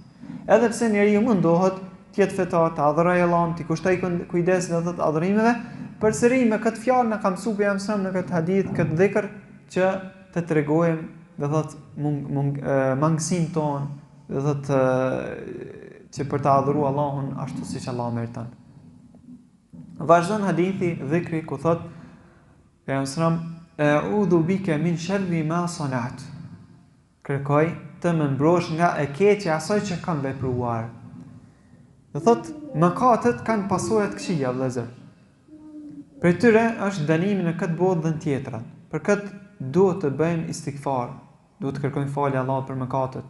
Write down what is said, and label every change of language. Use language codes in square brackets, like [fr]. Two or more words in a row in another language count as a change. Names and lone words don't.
[sq] Edhe pse njeriu mundohet të jetë fetar, të adhurojë Allahun, të kushtoj kujdes në ato adhurimeve, përsëri me këtë fjalë na ka mësuar pejgamberi në këtë hadith, këtë dhikr që të tregojmë, do thot mangësinë tonë, do thot që për të adhuruar Allahun ashtu siç Allah meriton. Vazhdon hadithi dhikri ku thot pejgamberi [ar] أعوذ بك من شر ما صنعت. [sq] Kërkoj të më mbrosh nga e keqja asaj që kam vepruar. Do thot mëkatet kanë pasojë të këqija vëllezër. Për tyre është dënimi në këtë botë dhe në tjetrën. Për këtë duhet të bëjmë istighfar, duhet të kërkojmë falje Allahut për mëkatet.